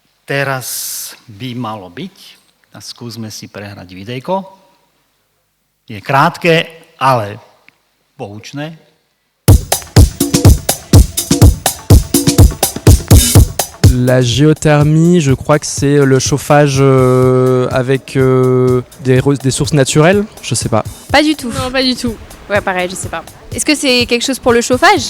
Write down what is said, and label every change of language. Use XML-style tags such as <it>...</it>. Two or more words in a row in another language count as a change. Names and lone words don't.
<sk>teraz by malo byť, a skúsme si prehrať videjko. Je krátke, ale poučné.</sk> <fr>La géothermie, je crois que c'est le chauffage avec des sources naturelles, je sais pas. Pas du tout. Non, pas du tout. Ouais, pareil, je sais pas. Est-ce que c'est quelque chose pour le chauffage?</fr>